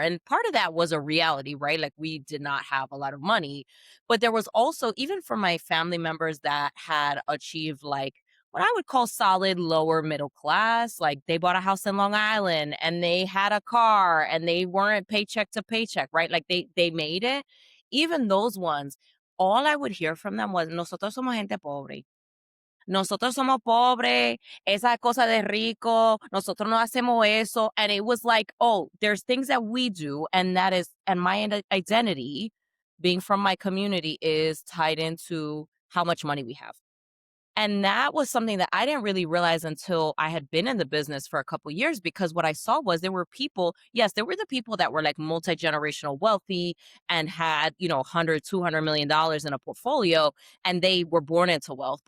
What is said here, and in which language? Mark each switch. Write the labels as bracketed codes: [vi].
[en] And part of that was a reality, right? Like we did not have a lot of money, but there was also, even for my family members that had achieved like what I would call solid lower middle class, like they bought a house in Long Island and they had a car and they weren't paycheck to paycheck, right? Like they made it. Even those ones, all I would hear from them was, [es] nosotros somos gente pobre. Nosotros somos pobres, esa cosa de rico, nosotros no hacemos eso. [en] And it was like, oh, there's things that we do. And that is, and my identity being from my community is tied into how much money we have. And that was something that I didn't really realize until I had been in the business for a couple years, because what I saw was there were people, yes, there were the people that were like multi-generational wealthy and had, 100, $200 million in a portfolio, and they were born into wealth.